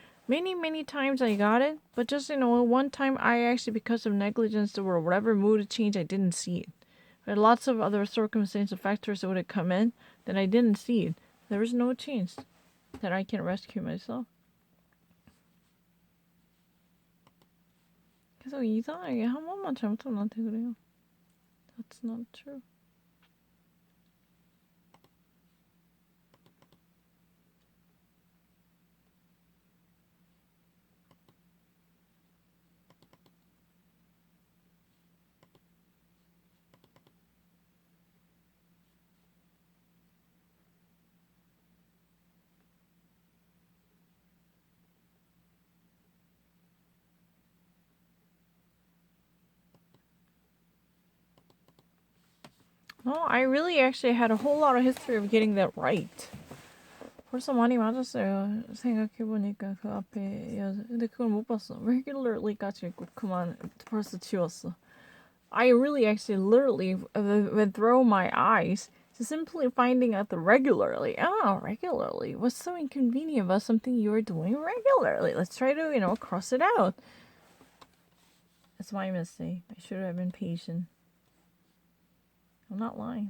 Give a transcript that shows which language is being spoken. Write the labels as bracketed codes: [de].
[en] Many, many times I got it, but just, one time I actually, because of negligence or whatever mood change, I didn't see it. But lots of other circumstantial factors that would have come in, then I didn't see it. There was no chance that I can rescue myself. [ko] 계속 이상하게 한 번만 잘못하면 나한테 그래요. [en] That's not true. No, I really actually had a whole lot of history of getting that right. [ko] 벌써 많이 맞았어요. 생각해보니까 그 앞에 근데 그걸 못 봤어. regularly까지 있고 그만 벌써 지웠어. [en] I really actually literally went through my eyes to simply finding out the regularly. Oh, regularly. What's so inconvenient about something you are doing regularly? Let's try to, cross it out. That's my mistake. I should have been patient. I'm not lying.